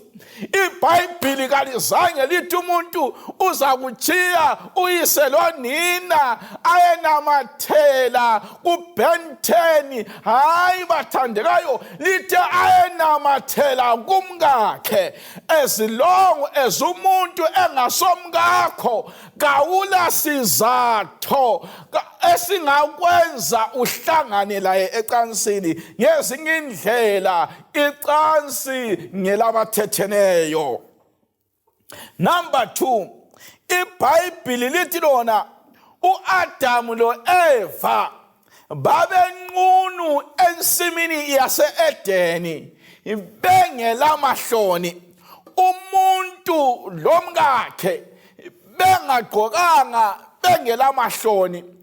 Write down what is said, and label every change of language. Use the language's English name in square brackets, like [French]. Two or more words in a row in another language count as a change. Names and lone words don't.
[North Ndebele] IBhayibheli kalizange lithi umuntu uzakuchiya uyise lonina ayenamathela kuBenteni. Hayi bathandekayo, lithi ayenamathela kumkakhe. [English] As long as [North Ndebele] umuntu engasomkakho, kawula sizatho esingakwenza uhlangane laye ecansini. Ngezinye indlela icansi ngelabathetheneyo. Number 2, iBhayibheli lithi lona uAdamu loEva babenqunu ensimini yase-Edeni bengelamahloni. Umuntu lomkakhe bengagqokanga bengelamahloni.